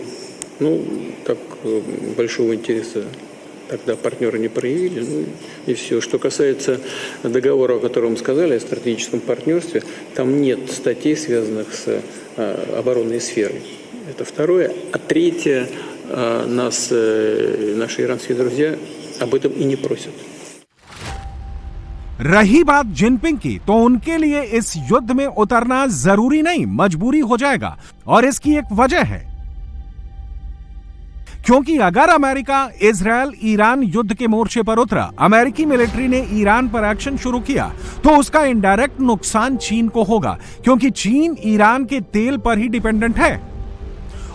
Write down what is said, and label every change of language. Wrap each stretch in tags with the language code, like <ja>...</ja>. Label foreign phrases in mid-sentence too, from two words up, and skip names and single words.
<ru>Ну, так большого интереса тогда партнеры не проявили, ну и все. Что касается договора, о котором сказали, о стратегическом партнерстве, там нет статей, связанных с оборонной сферой. Это второе. А третье, наши иранские друзья об этом и не просят.</ru> <hi>रही बात जिनपिंग की, तो उनके लिए इस युद्ध में उतरना जरूरी नहीं, मजबूरी हो जाएगा। और इसकी एक वजह है, क्योंकि अगर अमेरिका, इजरायल, ईरान युद्ध के मोर्चे पर उतरा, अमेरिकी मिलिट्री ने ईरान पर एक्शन शुरू किया, तो उसका इनडायरेक्ट नुकसान चीन को होगा, क्योंकि चीन ईरान के तेल पर ही डिपेंडेंट है।</hi>